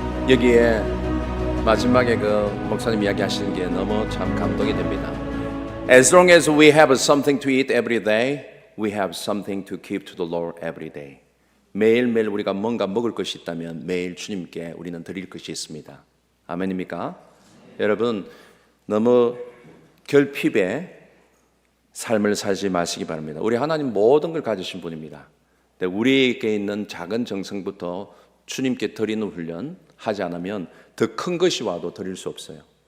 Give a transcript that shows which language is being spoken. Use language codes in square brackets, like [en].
[ko] 여기에 마지막에 그 목사님 이야기하시는 게 너무 참 감동이 됩니다. [en] As long as we have something to eat every day, we have something to give to the Lord every day. [ko] 매일매일 우리가 뭔가 먹을 것이 있다면 매일 주님께 우리는 드릴 것이 있습니다. 아멘입니까? 여러분, 너무 결핍의 삶을 살지 마시기 바랍니다. 우리 하나님 모든 걸 가지신 분입니다. 우리에게 있는 작은 정성부터 주님께 드리는 훈련 하지 않으면 더 큰 것이 와도 드릴 수 없어요.